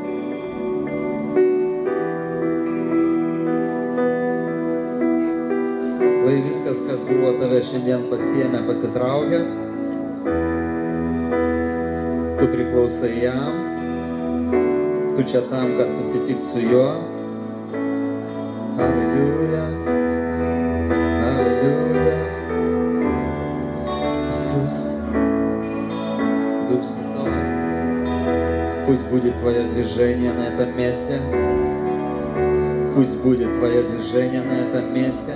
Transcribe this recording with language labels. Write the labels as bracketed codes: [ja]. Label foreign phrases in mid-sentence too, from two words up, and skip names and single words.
[lt] Lai viskas, kas buvo tave šiandien pasiėmę, pasitraukia. Tu priklausai jam. Tu čia tam, kad susitikt su juo. Aleliuja. [ru] Аллилуйя. Иисус, Дух Святой, пусть будет Твое движение на этом месте. Пусть будет Твое движение на этом месте.